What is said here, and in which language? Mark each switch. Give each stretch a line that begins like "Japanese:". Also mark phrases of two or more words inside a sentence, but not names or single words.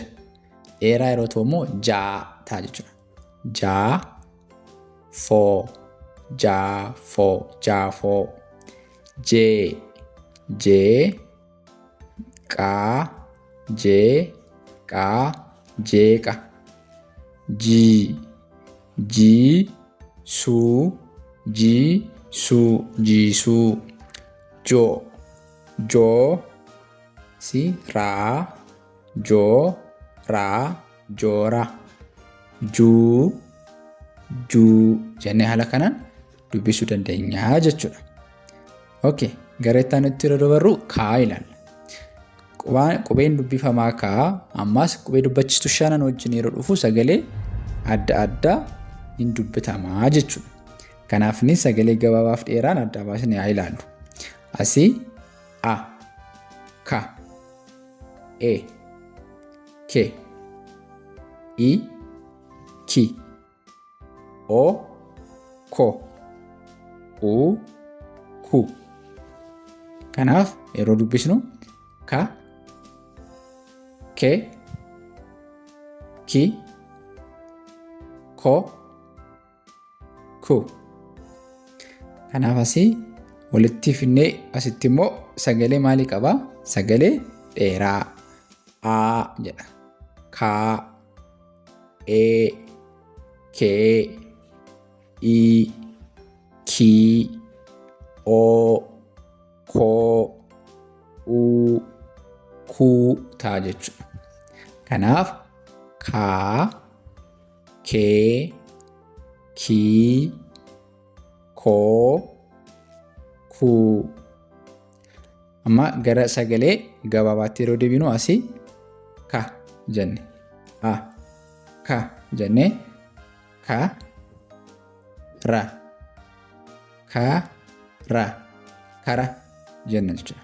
Oromo: Dheeraa yeroo ta'u immoo jaa ta'a jechuudha. Jaafoo. Jeeqaa. Ji, su, jisu. Jo, si ra, jora. Ju jennee haala kanaan dubbisuu dandeenya jechuudha. Okay, gara itti aanutti yeroo dabarru kaa ilaalla. Qubeen dubbifamaa kaa ammas qubee dubbachiistuu shanan wajjin yeroo dhufu sagalee adda addaa hin dubbatamaa jechuudha. Kanaaf ni sagalee gabaabaaf dheeraan adda baasnee haa ilaallu. Asii a, ka, e, ke, i, ki, o, ko, u, ku. Kanaaf yeroo dubbisnu ka, ke, ki, ko, ku. Kanaaf asii walitti fidnee asitti immoo sagalee maalii qaba? Sagalee dheeraa a jedha. Ka, e, ke, i, ki, o, ko, u, ku ta'a jechuudha. Kanaaf ka, ke, ki, ko, ku. Amma gara sagalee gabaabaatti yeroo deebinu asii ka jenne, a, ka jenne, ka, ra, kara jenna jechuudha.